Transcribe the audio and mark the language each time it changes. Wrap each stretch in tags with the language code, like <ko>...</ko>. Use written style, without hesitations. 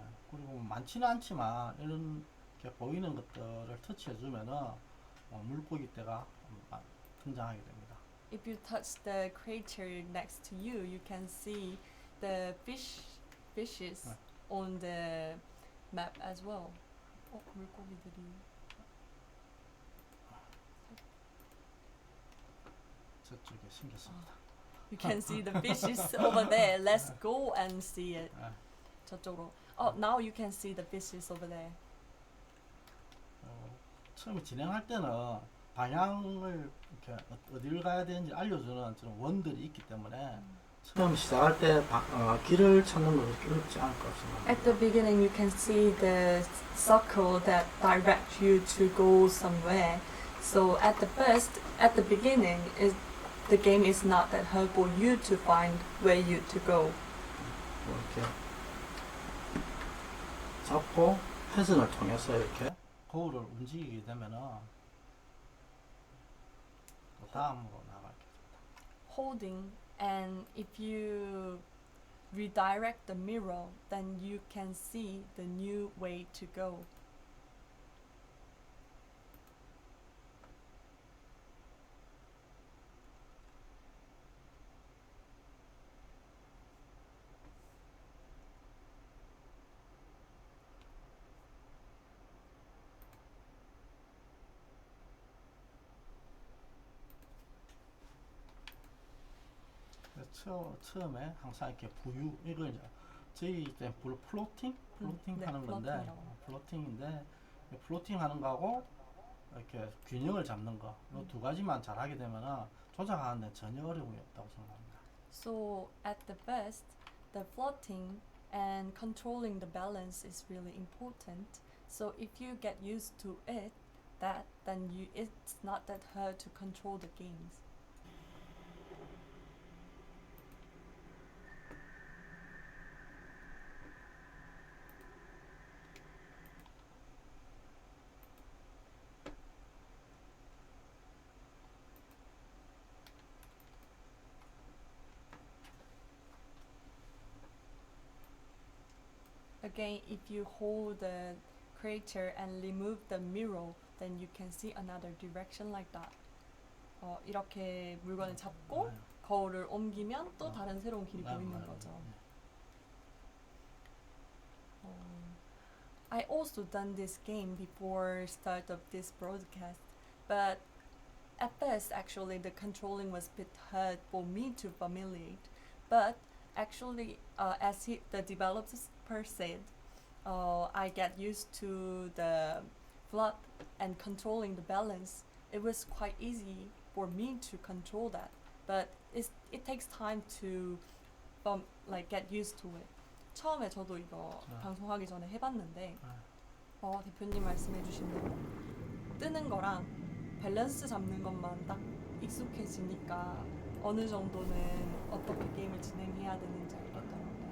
<ko>그리고 많지는 않지만 이렇게 보이는 것들을 터치해주면은 물고기 떼가 등장하게 됩니다.</ko> <en>If you touch the crater next to you, you can see the fishes on the map as well.</en> <ko>물고기들이. 저쪽에 생겼습니다.</ko> <en>You can see the fishes over there. Let's go and see it.</en> <ko>저쪽으로.</ko> <en>Oh, now you can see the fishes over there.</en> <ko>처음에 진행할 때는 방향을 이렇게 어디를 가야 되는지 알려주는 그런 원들이 있기 때문에 처음 시작할 때 길을 찾는 건 그렇게 어렵지 않을 것 같습니다.</ko> <en>At the beginning, you can see the circle that directs you to go somewhere. So at the beginning, the game is not that hard for you to find where you to go.</en> <ko>이렇게 잡고 회전을 통해서 이렇게 거울을 움직이게 되면은 다음으로 나가게 됩니다.</ko> <en>Holding, and if you redirect the mirror, then you can see the new way to go.</en> <ko>처음에 항상 이렇게 이걸 이제 저희 이제 플로팅 하는 건데 플로팅인데 플로팅 하는 거하고 이렇게 균형을 잡는 거 이 두 가지만 잘하게 되면은 조작하는데 전혀 어려움이 없다고 생각합니다.</ko> <en>So at the best, the floating and controlling the balance is really important. So if you get used to it, then it's not that hard to control the games. game, if you hold the creature and remove the mirror, then you can see another direction like that.</en> <ko>이렇게 물건을 잡고 거울을 옮기면 또 다른 새로운 길이 보이는 거죠.</ko> <en>I also done this game before start of this broadcast, but at first actually the controlling was a bit hard for me to familiarize. But actually, the developers said, I get used to the flop and controlling the balance. It was quite easy for me to control that, but it takes time to get used to it.</en> <ko>처음에 저도 이거 방송하기 전에 해봤는데 대표님 말씀해주신 대로 뜨는 거랑 밸런스 잡는 것만 딱 익숙해지니까 어느 정도는 어떻게 게임을 진행해야 되는지 알겠더라고요.</ko>